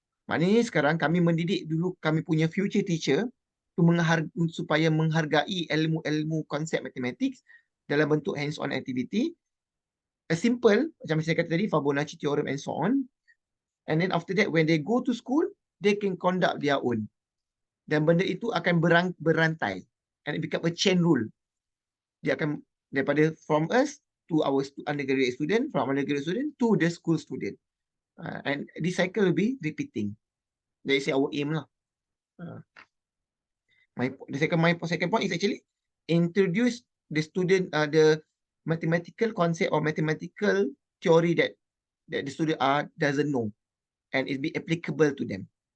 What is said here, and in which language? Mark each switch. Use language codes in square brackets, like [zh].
[ms] Maknanya sekarang kami mendidik dulu kami punya [en] future teacher [ms] supaya menghargai ilmu-ilmu konsep matematik dalam bentuk hands-on activity. [en] A simple, [ms] macam saya kata tadi, [en] Fibonacci theorem and so on. And then after that, when they go to school, they can conduct their own. [ms] Dan benda itu akan berantai. [en] And it become a chain rule. [ms] Dia akan daripada [en] from us to our undergraduate student, from undergraduate student to the school student. And this cycle will be repeating. That is our aim lah. The second point is actually introduce the student the mathematical concept or mathematical theory that the student doesn't know, and it be applicable to them.